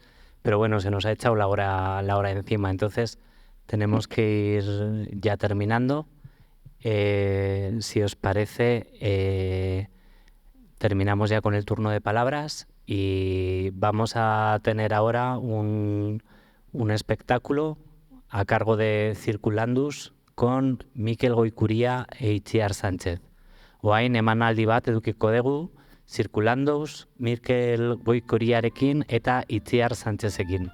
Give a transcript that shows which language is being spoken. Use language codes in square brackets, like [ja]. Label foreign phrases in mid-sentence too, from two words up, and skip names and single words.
[es] Pero bueno, se nos ha echado la hora encima, entonces tenemos que ir ya terminando. Si os parece, terminamos ya con el turno de palabras y vamos a tener ahora un espectáculo a cargo de Circulandus con Mikel Goikuria e Itziar Sánchez. [eu] Oain emanaldi bat edukiko dugu Circulandus, Mikel Goikuriarekin eta Itziar Sánchezekin.